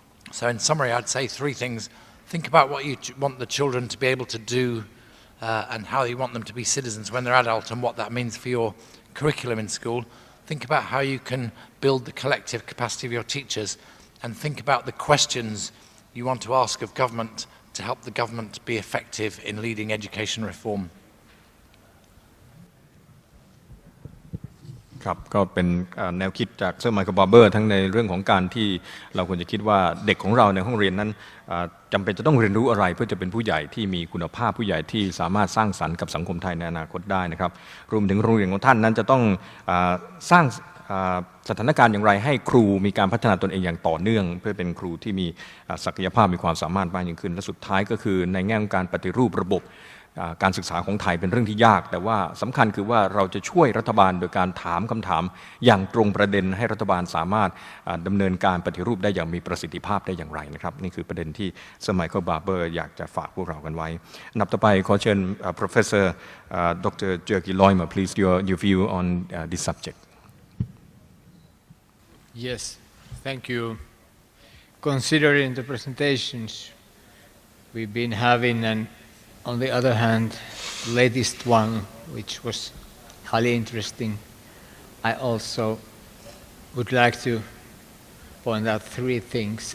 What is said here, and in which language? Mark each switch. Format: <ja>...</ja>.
<en>So in summary, I'd say three things. Think about what you want the children to be able to do and how you want them to be citizens when they're adult and what that means for your curriculum in school. Think about how you can build the collective capacity of your teachers, and think about the questions you want to ask of government to help the government be effective in leading education reform.</en> <th>ครับก็เป็นแนวคิดจากเซอร์ไมเคิลบาร์เบอร์ทั้งในเรื่องของการที่เราควรจะคิดว่าเด็กของเราในห้องเรียนนั้นจำเป็นจะต้องเรียนรู้อะไรเพื่อจะเป็นผู้ใหญ่ที่มีคุณภาพผู้ใหญ่ที่สามารถสร้างสรรค์กับสังคมไทยในอนาคตได้นะครับรวมถึงโรงเรียนของท่านนั้นจะต้อง สร้างสถานการณ์อย่างไรให้ครูมีการพัฒนาตนเองอย่างต่อเนื่องเพื่อเป็นครูที่มีศักยภาพมีความสามารถมากยิ่งขึ้นและสุดท้ายก็คือในแง่ของการปฏิรูประบบการศึกษาของไทยเป็นเรื่องที่ยากแต่ว่าสำคัญคือว่าเราจะช่วยรัฐบาลโดยการถามคำถามอย่างตรงประเด็นให้รัฐบาลสามารถดำเนินการปฏิรูปได้อย่างมีประสิทธิภาพได้อย่างไรนะครับนี่คือประเด็นที่เซอร์ไมเคิลบาร์เบอร์อยากจะฝากพวกเรากันไว้อันดับต่อไปขอเชิญ Professor Dr.</th> <en>Jyrki Loima please your view on this subject Yes thank you considering the presentations we've been having and on the other hand, the latest one, which was highly interesting, I also would like to point out three things.</en>